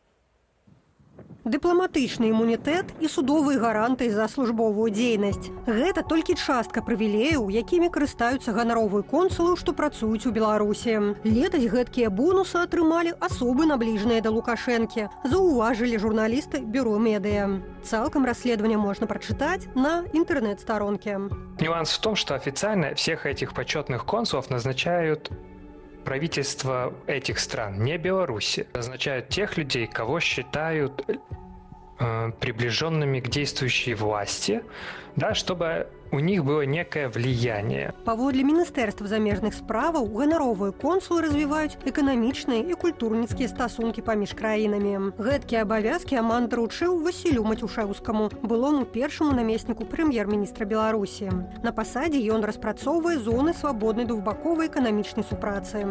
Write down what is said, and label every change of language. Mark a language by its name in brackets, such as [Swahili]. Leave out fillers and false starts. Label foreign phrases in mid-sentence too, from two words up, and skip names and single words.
[Belarusian] Дыпламатычны імунітэт і судовыя гарантыі за службовую дзейнасць. Гэта толькі частка прывілеяў, якімі карыстаюцца ганаровыя консулы, што працуюць у Беларусі. Летась гэткія бонусы атрымалі асобы, набліжаныя да Лукашэнкі, заўважылі журналісты Бюро Медыа. [Russian] Цалкам расследование можно прочитать на интернет-сторонке. Нюанс в том, что официально всех этих почетных консулов назначают правительства этих стран, не Беларуси. Назначают тех людей, кого считают приближенными к действующей власти, да, чтобы у них было некое влияние. [Belarusian] Паводле Міністэрства замежных справаў ганаровыя консулы развіваюць эканамічныя і культурніцкія стасункі паміж краінамі. Гэткія абавязкі Аман даручыў Васілю Матюшэўскаму, былому першаму намесніку прэм'ер-міністра Беларусі. На пасадзе ён распрацоўвае зоны свабоднай двухбаковай эканамічнай супрацы.